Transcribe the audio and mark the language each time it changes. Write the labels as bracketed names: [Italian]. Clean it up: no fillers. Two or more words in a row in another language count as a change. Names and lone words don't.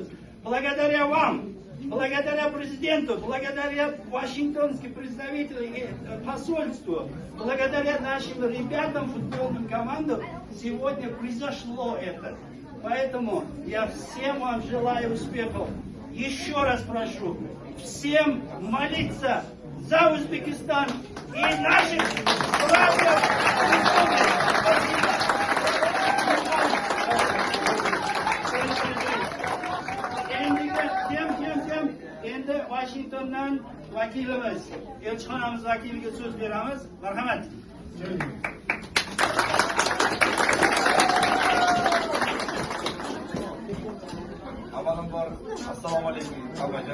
[Russian] Благодаря вам, благодаря президенту, благодаря вашингтонским представителям и посольству, благодаря нашим ребятам, футбольным командам, сегодня произошло это. Поэтому я всем вам желаю успехов. Еще раз прошу всем молиться за Узбекистан и наших братьев. [Uzbek] Endi Washingtondan vakilimiz, elchixonamiz vakiliga so'z beramiz. Marhamat. Avvalambor assalomu alaykum hammaga.